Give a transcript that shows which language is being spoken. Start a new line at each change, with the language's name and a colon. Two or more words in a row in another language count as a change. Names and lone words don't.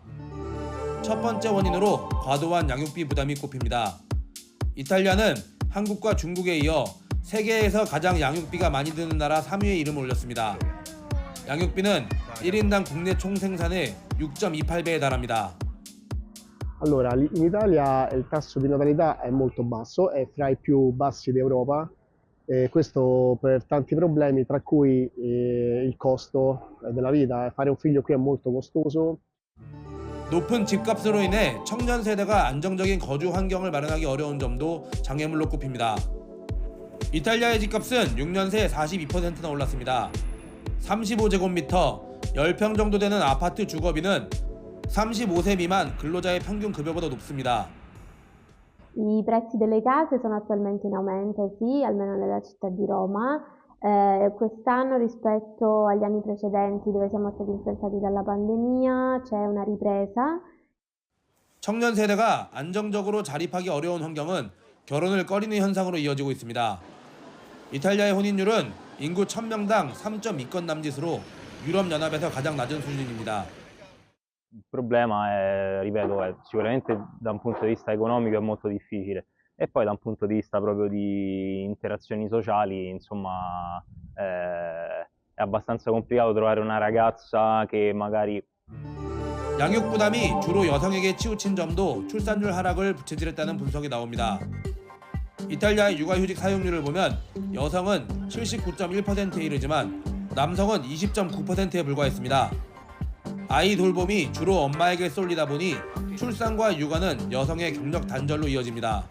Korean: 첫 번째 원인으로 과도한 양육비 부담이 꼽힙니다. 이탈리아는 한국과 중국에 이어 세계에서 가장 양육비가 많이 드는 나라 3위에 이름을 올렸습니다. 양육비는 1인당 국내 총생산의 6.28배에 달합니다.
Italian: Allora, in Italia il tasso di natalità è molto basso, è fra i più bassi d'Europa, questo per tanti problemi, tra cui il costo della vita. Fare un figlio qui è molto costoso.
Korean: 높은 집값으로 인해 청년 세대가 안정적인 거주 환경을 마련하기 어려운 점도 장애물로 꼽힙니다. 이탈리아의 집값은 6년 새 42%나 올랐습니다. 35제곱미터, 10평 정도 되는 아파트 주거비는 35세 미만 근로자의 평균 급여보다 높습니다.
Italian: I prezzi delle case sono attualmente in aumento, sì, almeno nella città di Roma. Quest'anno rispetto agli anni precedenti dove siamo stati influenzati dalla pandemia c'è una ripresa.
Korean: 청년 세대가 안정적으로 자립하기 어려운 환경은 결혼을 꺼리는 현상으로 이어지고 있습니다. 이탈리아의 혼인율은 인구 1000명당 3.2건 남짓으로 유럽연합에서 가장 낮은 수준입니다.
Italian: Il problema è, ripeto, è sicuramente da un punto di vista economico è molto difficile e poi da un punto di vista proprio di interazioni sociali, insomma, è abbastanza complicato trovare una ragazza che magari
Korean: 양육 부담이 주로 여성에게 치우친 점도 출산율 하락을 부채질했다는 분석이 나옵니다. 이탈리아의 육아휴직 사용률을 보면 여성은 79.1%에 이르지만 남성은 20.9%에 불과했습니다. 아이 돌봄이 주로 엄마에게 쏠리다 보니 출산과 육아는 여성의 경력 단절로 이어집니다.